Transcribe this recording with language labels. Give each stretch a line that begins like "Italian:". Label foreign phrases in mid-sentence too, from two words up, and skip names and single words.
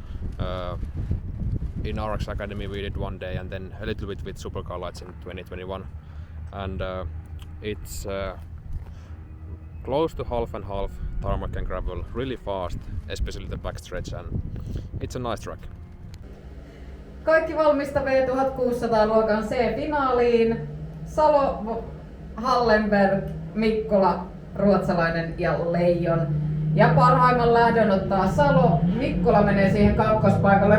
English: In RX Academy we did 1 day and then a little bit with Supercar Lights in 2021. And it's close to half and half tarmac and gravel, really fast, especially the backstretch, and it's a nice track.
Finnish: Kaikki valmista V1600-luokan C-finaaliin. Salo, Hallenberg, Mikkola, ruotsalainen ja Leijon. Ja parhaimman lähdön ottaa Salo. Mikkola menee siihen kakkospaikalle.